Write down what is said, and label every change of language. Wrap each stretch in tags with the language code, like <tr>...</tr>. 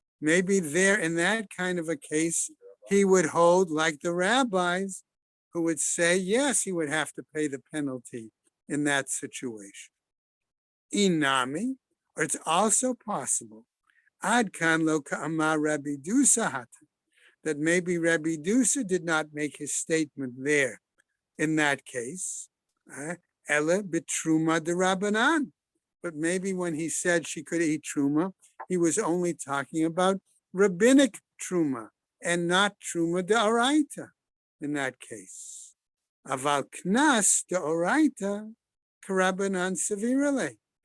<en>Maybe there, in that kind of a case, he would hold like the rabbis who would say, yes, he would have to pay the penalty in that situation. Inami, or it's also possible,</en> <arc>ad kan lo ka'amar Rabbi Dusa hata,</arc> <en>that maybe Rabbi Dusa did not make his statement there in that case.</en> <arc>Ela bitruma de Rabbanan.</arc> <en>But maybe when he said she could eat truma, he was only talking about rabbinic truma and not truma de oraita in that case.</en> <arc>Aval knas de oraita karabanan sevirale.</arc>